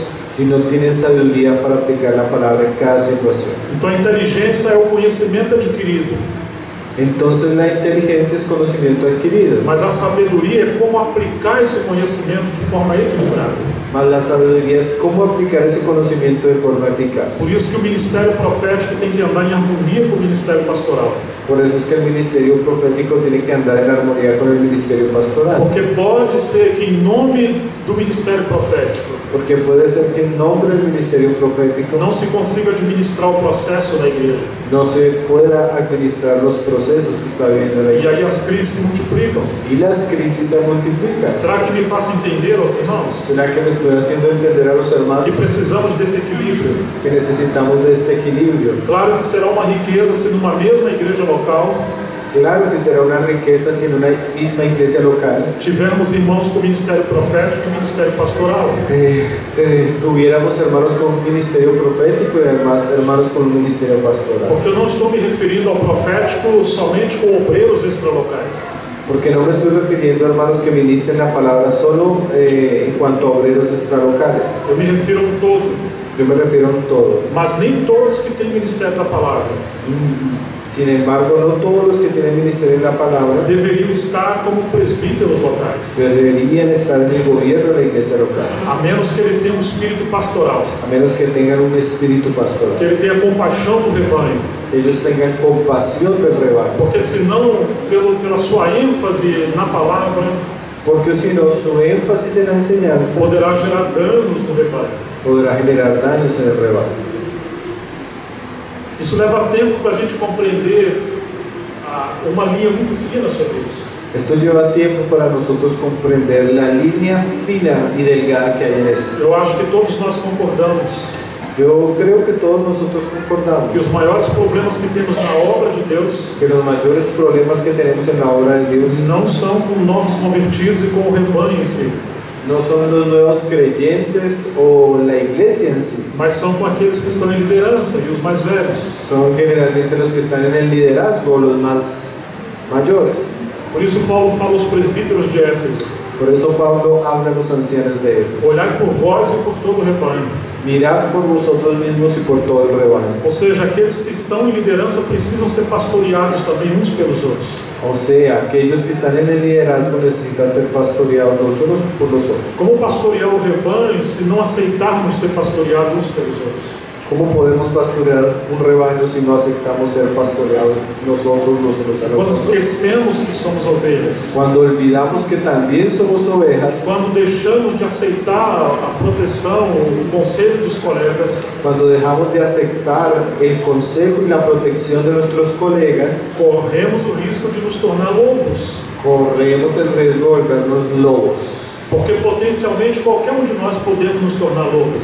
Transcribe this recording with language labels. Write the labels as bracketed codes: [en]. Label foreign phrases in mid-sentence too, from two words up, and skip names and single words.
[es] si no tienen sabiduría para aplicar la palabra en cada situación. [pt] Então a inteligência é o conhecimento adquirido, [es] Entonces la inteligencia es conocimiento adquirido, [pt] mas a sabedoria é como aplicar esse conhecimento de forma equilibrada. [es] mas la sabiduría es cómo aplicar ese conocimiento de forma eficaz. [pt] Por isso que o ministério profético tem que andar em harmonia com o ministério pastoral, [es] Por eso es que el ministerio profético tiene que andar en armonía con el ministerio pastoral, [pt] porque pode ser que em nome do ministério profético [es] porque puede ser que en nombre del ministerio profético [pt] não se consiga administrar o processo na igreja, [es] no se pueda administrar los procesos que está viviendo la [pt] e aí [es] iglesia, [pt] as crises se multiplicam. [es] y las crisis se multiplican. [pt] Será que me faço entender aos irmãos [es] ¿Será que me estoy haciendo entender a los hermanos [pt] que precisamos desse equilíbrio? [es] que necesitamos de este equilibrio? [pt] Claro que será uma riqueza se numa mesma igreja local [es] Claro que será una riqueza si en una misma iglesia local [pt] tivermos irmãos com ministério profético e ministério pastoral. [es] tuviéramos hermanos con un ministerio profético y además hermanos con un ministerio pastoral. [pt] Porque eu não estou me referindo ao profético somente com obreiros extralocais. [es] Porque no me estoy refiriendo a hermanos que ministren la palabra solo en cuanto a obreros extralocales. [pt] Eu me refiro a um todo. [es] Yo me refiero a un todo. [pt] Mas nem todos que têm ministério da palavra [es] Sin embargo, no todos los que tienen ministerio en la palabra [pt] deveriam estar como presbíteros locais, [es] deberían estar en el gobierno de la iglesia local, [pt] a menos que ele tenha um espírito pastoral, [es] a menos que tengan un espíritu que pastoral, [pt] ele tenha compaixão do rebanho, [es] que ellos tengan compasión del rebaño, [pt] porque senão, pela sua ênfase na palavra, [es] porque si no, su énfasis en la enseñanza [pt] poderá gerar danos no rebanho. [es] podrá generar daños en el rebaño. [pt] Isso leva tempo para a gente compreender uma linha muito fina sobre isso. [es] Esto lleva tiempo para nosotros comprender la línea fina y delgada que hay en esto. [pt] Eu acho que todos nós concordamos [es] Yo creo que todos nosotros concordamos [pt] que os maiores problemas que temos na obra de Deus [es] que los mayores problemas que tenemos en la obra de Dios [pt] não são com novos convertidos e com o rebanho em si, [es] no son los nuevos creyentes o la iglesia en sí, [pt] mas são com aqueles que estão em liderança e os mais velhos. [es] son generalmente los que están en el liderazgo, los más mayores. [pt] Por isso Paulo fala aos presbíteros de Éfeso: [es] Por eso Pablo habla a los ancianos de Éfeso: [pt] olhai por vós e por todo o rebanho. [es] mirad por vosotros mismos y por todo el rebaño. [pt] Ou seja, aqueles que estão em liderança precisam ser pastoreados também uns pelos outros. [es] O sea, aquellos que están en el liderazgo necesitan ser pastoreados los unos por los otros. [pt] Como pastorear o rebanho se não aceitarmos ser pastoreados uns pelos outros? [es] ¿Cómo podemos pastorear un rebaño si no aceptamos ser pastoreados nosotros los unos a los [pt] Quando [es] otros? [pt] esquecemos que somos ovelhas, [es] Cuando olvidamos que también somos ovejas, [pt] quando deixamos de aceitar a proteção, o conselho dos colegas, [es] cuando dejamos de aceptar el consejo y la protección de nuestros colegas, [pt] corremos o risco de nos tornar lobos, [es] corremos el riesgo de volvernos lobos. [pt] porque potencialmente qualquer um de nós podemos nos tornar lobos.